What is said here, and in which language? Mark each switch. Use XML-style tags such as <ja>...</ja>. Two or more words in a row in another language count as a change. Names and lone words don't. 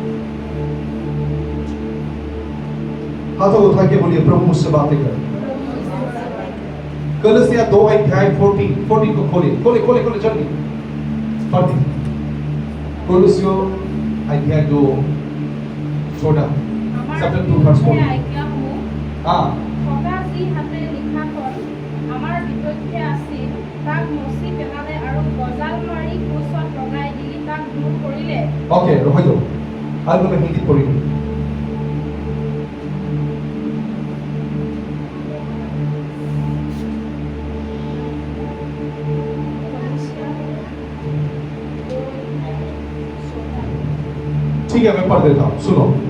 <hi>हाथों उठा के बोलिए, प्रभु मुझसे बातें कर। कलसिया 2 अध्याय 14 को खोले जल्दी पढ़। कलसियो अध्याय 2 छोटा चैप्टर 2 वर्स 4। हां,</hi> <as>ফকাসি হাতে লিখা কল আমাৰ বিপক্ষে আছিল, তাক মচি পেলালে আৰু গজাল মাৰি কোচত লগাই দি তাক দূৰ কৰিলে।</as> <hi>ओके रुको दो, आज मैं हिंदी पढ़ी। ठीक है, मैं पढ़ देता हूँ, सुनो।</hi>